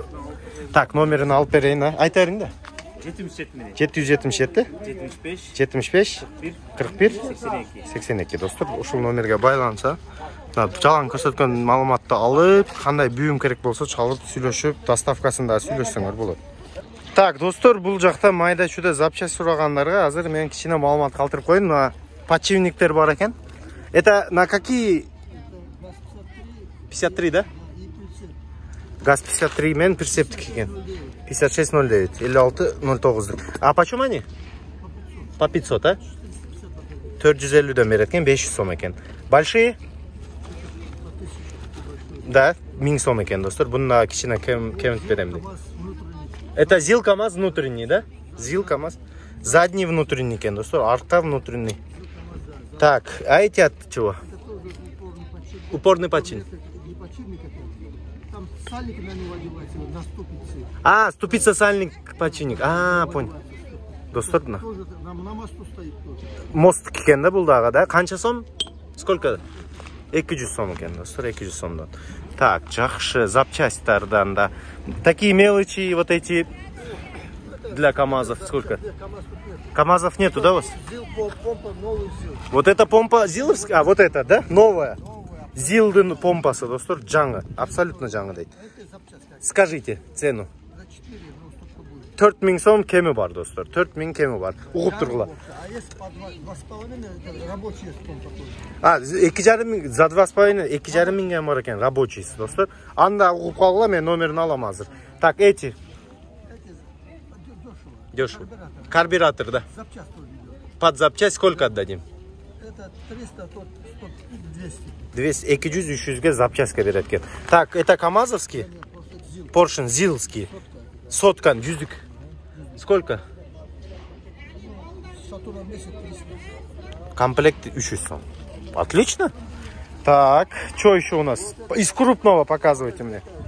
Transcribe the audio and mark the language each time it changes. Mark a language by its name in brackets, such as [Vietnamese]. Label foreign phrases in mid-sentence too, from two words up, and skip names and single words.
[Kyrgyz] Так, номерин алып берейин, айта бериң да. 777 75 41 82 достор, ушул номерге байланса, жалаң көрсөткөн маалыматты алып, кандай бүйүм керек болсо чалып сүйлөшүп, доставкасын да сүйлөшсөңөр болот. Так, достор, бул жакта майда чүдө запчасть сурагандарга азыр мен кичине маалымат калтырып коеюн. Мына подшипниктер бар экен. [Russian] Это на какие? 53, да? [Kyrgyz] ГАЗ 53 мен прицептик экен. 5609, 5609. [Russian] А почем они? По 500, а? [Kyrgyz] 450'ден берет экен, 500 сом экен. Большие? Да, 1000 сом экен, достор. Буна кичине кемит берем дейт. [Russian] Это ЗИЛ КамАЗ внутренний, да? [Kyrgyz] ЗИЛ КамАЗ. [Russian] Задний внутренний [Kyrgyz] экен, достор. [Russian] Арка внутренний. Так, а эти от чего? Упорный подшипник. Сальник на него одевается, на ступице. А, ступица сальник подшипник. А, понял. Достор, На мосту стоит тоже. [Kyrgyz] Мост экен да бул дагы, да? Канча сом? Сколько? 200 сом экен, достор, 200 сомдон. Так, жакшы, запчастьтардан да. [Russian] Такие мелочи, вот эти для КамАЗов сколько? КамАЗов нету, да, у вас? ЗИЛ, помпа, новый ЗИЛ. Вот эта помпа ЗИЛовская, а вот это, да? Новая. [Kyrgyz] ЗИЛдын помпасы, достор, жаңы. Абсолютно жаңы дейт. [Russian] Скажите цену. За 4, ну столько будет. [Kyrgyz] 4000 сом кеми бар, достор. 4000 кеми бар. Угуп тургула. [Russian] А если по 2,5, это рабочий помпа тоже. [Kyrgyz] А, 2,5 за 2,5, 2,5 миңге бар экен, рабочийси, достор. Анда угуп калгыла, мен номерин алам азыр. [Russian] Так, эти. Дешево. Карбюратор, да. Запчасть тоже идет. Под запчасть сколько отдадим? Это 300, тот 200. 200, [Kyrgyz] 200-300ге запчастька берет экен. [Russian] Так, это КамАЗовский? Поршень ЗИЛовский. [Kyrgyz] Соткан, жүздік. Сколько? [Russian] Сатурн 10, 300. Комплект 300 сом. Отлично. Так, что еще у нас? Из крупного показывайте мне.